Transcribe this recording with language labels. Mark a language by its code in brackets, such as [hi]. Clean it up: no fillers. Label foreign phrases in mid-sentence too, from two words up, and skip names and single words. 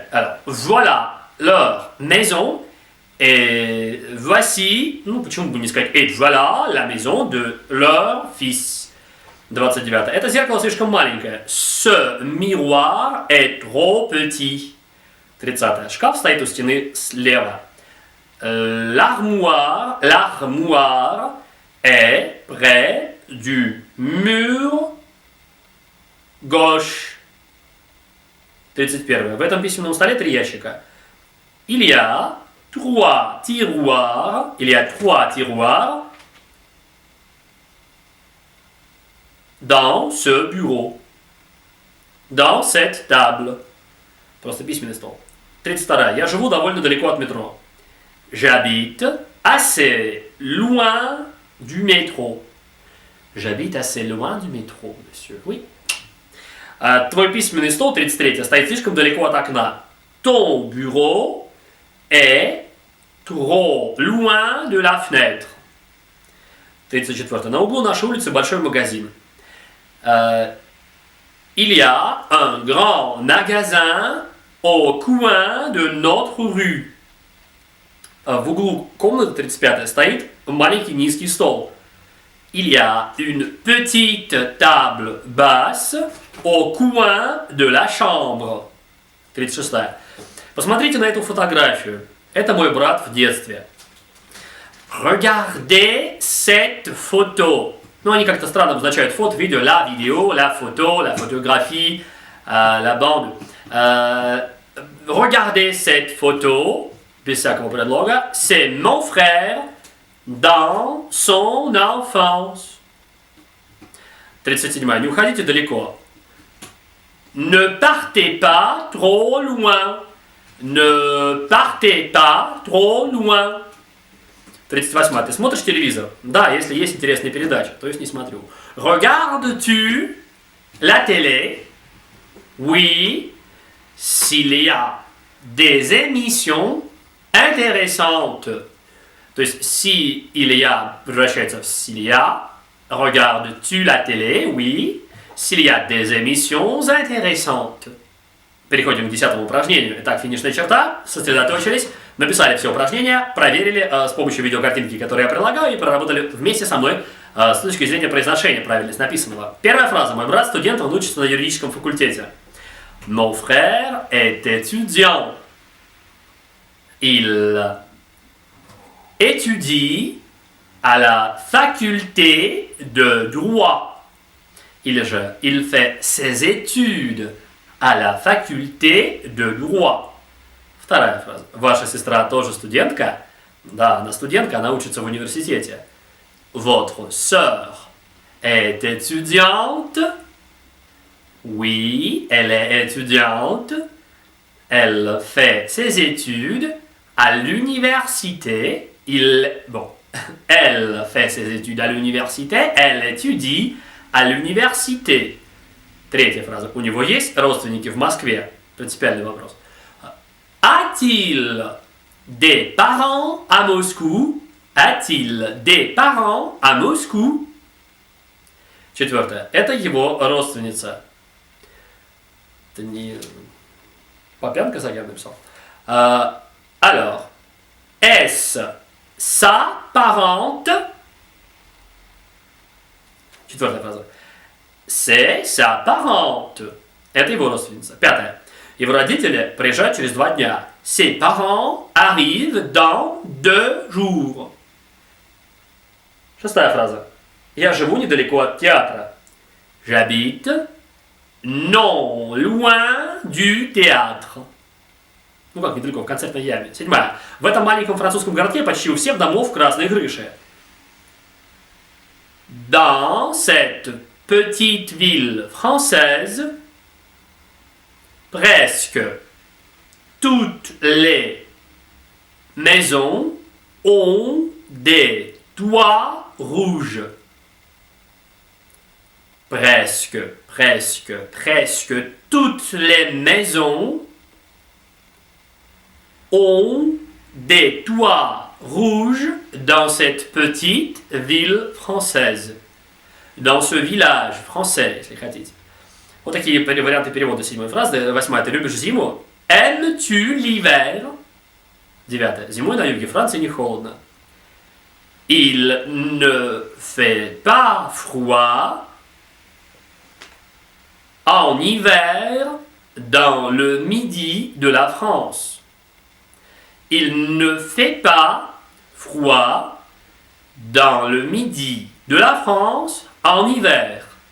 [fr] Alors, voilà leur maison. Et voici, [ru] ну почему бы не сказать, [fr] et voilà la maison de leur fils. [ru] 29. Это зеркало слишком маленькое. [fr] Ce miroir est trop petit. [ru] 30. Шкаф стоит у стены слева. [fr] L'armoire est près du mur gauche. [ru] 31. В этом письменном столе 3 ящика. [fr] il y a 3 tiroirs. Il y a 3 tiroirs dans ce bureau. Dans cette table. [ru] Просто письменный стол. 32. [fr] Я живу довольно далеко от метро. J'habite assez loin du métro. J'habite assez loin du métro, monsieur. Oui. [ru] Твой письменный стол, 33, стоит слишком далеко от окна. [fr] Ton bureau est trop loin de la fenêtre. [ru] 34. На углу нашей улицы большой магазин. [fr] Il y a un grand magasin au coin de notre rue. [ru] В углу комнаты 35 стоит маленький низкий стол. [fr] Il y a une petite table basse au coin de la chambre. [ru] 36. Посмотрите на эту фотографию. Это мой брат в детстве. [fr] Regardez cette photo. [ru] Ну, они как-то странно обозначают фото, видео, [fr] la vidéo, la photo, la photographie, la bande. Regardez cette photo, [ru] без всякого предлога, [fr] c'est mon frère dans son enfance. [ru] 37. Не уходите далеко. [fr] Ne partez pas trop loin. Ne partez pas trop loin. [ru] 38. Ты смотришь телевизор? Да, если есть интересные передачи, то есть не смотрю. [fr] Regardes-tu la télé? Oui, s'il y a des émissions intéressantes. [ru] То есть, [fr] s'il y a, [ru] превращается в [fr] s'il y a. Regardes-tu la télé? Oui, s'il y a des émissions intéressantes. [ru] Переходим к 10-му упражнению. Итак, финишная черта, сосредоточились, написали все упражнения, проверили с помощью видеокартинки, которые я прилагаю, и проработали вместе со мной с точки зрения произношения правильность написанного. Первая фраза. Мой брат студент, он учится на юридическом факультете. [fr] Mon frère est étudiant. Il étudie à la faculté de droit. Il fait ses études à la faculté de droit. [ru] Вторая фраза. Ваша сестра тоже студентка? Да, она студентка, она учится в университете. [fr] Votre sœur est étudiante? Oui, elle est étudiante. Elle fait ses études à l'université. Elle fait ses études à l'université. Elle étudie à l'université. [ru] Третья фраза. У него есть родственники в Москве? Принципиальный вопрос. [fr] A-t-il des parents à Moscou? A-t-il des parents à Moscou? [ru] Четвертое. Это его родственница. Это не... Попянка Саган написал. [fr] Alors, est-ce sa parente? [ru] Четвертая фраза. [fr] C'est sa parente. [ru] Это его родственница. Пятое. Его родители приезжают через 2 дня. [fr] Ses parents arrivent dans 2 jours. [ru] Шестая фраза. Я живу недалеко от театра. [fr] J'habite non loin du théâtre. [ru] Ну как недалеко, в концертной яме. 7. В этом маленьком французском городке почти у всех домов красные крыши. [fr] Dans cette petite ville française, presque toutes les maisons ont des toits rouges. Presque toutes les maisons ont des toits rouges dans cette petite ville française. Dans ce village français, [ru] если хотите. Вот такие варианты перевода 7 фразы. 8. Ты любишь зиму? [fr] Aimes-tu l'hiver? 9. [ru] Зимой на юге Франции не холодно. [fr] Il ne fait pas froid en hiver dans le midi de la France. Il ne fait pas froid dans le midi de la France en hiver.